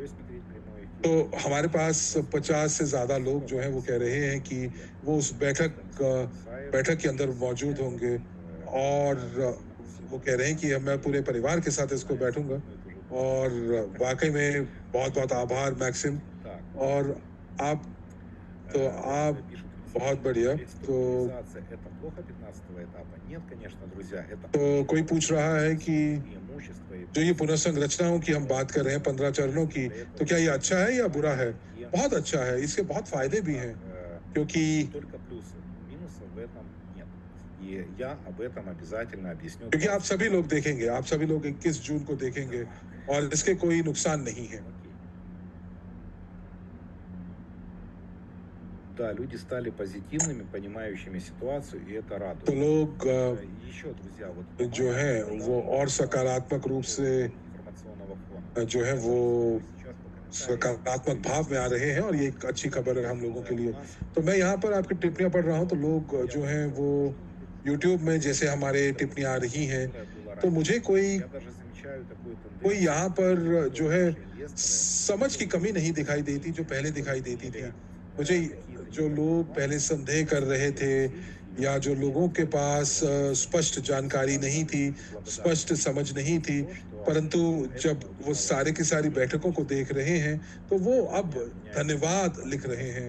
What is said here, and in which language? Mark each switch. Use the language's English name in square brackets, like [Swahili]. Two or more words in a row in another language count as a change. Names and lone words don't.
[Hindi] तो तो हमारे पास 50 से ज़्यादा लोग जो हैं वो कह रहे हैं कि वो उस बैठक के अंदर मौजूद होंगे और वो कह रहे हैं कि मैं पूरे परिवार के साथ इसको बैठूंगा और वाकई में बहुत बहुत आभार मैक्सिम। और आप तो आप बहुत बढ़िया। तो [Russian] Это плохо 15-го этапа? Нет, конечно, друзья, это [Hindi] तो कोई पूछ रहा है कि [Russian] преимущество и [Hindi] जो ये पुनर्संरचनाओं की हम बात कर रहे हैं 15 चरणों की, तो क्या ये अच्छा है या बुरा है? बहुत अच्छा है, इसके बहुत फायदे भी हैं क्योंकि [Russian] только плюсы. Минусов в этом нет. И я об этом обязательно объясню. [Hindi] क्योंकि आप सभी लोग देखेंगे, आप सभी लोग 21 जून को देखेंगे और इसके कोई नुकसान नहीं है। [Russian] Да, люди стали позитивными, понимающими ситуацию, и это [Hindi] तो [Russian] радует. [Hindi] लोग [Russian] Еще, друзья, вот [Hindi] जो है वो और सकारात्मक रूप से [Russian] информационного фона. [Hindi] जो है वो [Russian] Сейчас по [Hindi] सकारात्मक भाव में आ रहे हैं और ये एक अच्छी खबर है हम लोगों के लिए। तो मैं यहाँ पर आपकी टिप्पणियाँ पढ़ रहा हूँ तो लोग जो हैं वो यूट्यूब में जैसे हमारे टिप्पणियाँ आ रही हैं, तो मुझे कोई [Russian] Я даже замечаю такую [Hindi] कोई [Russian] тенденцию. [Hindi] यहाँ पर जो है समझ की कमी नहीं दिखाई देती जो पहले दिखाई देती थी। मुझे जो लोग पहले संदेह कर रहे थे या जो लोगों के पास स्पष्ट जानकारी नहीं थी, स्पष्ट समझ नहीं थी, परंतु जब वो सारे की सारी बैठकों को देख रहे हैं तो वो अब धन्यवाद लिख रहे हैं।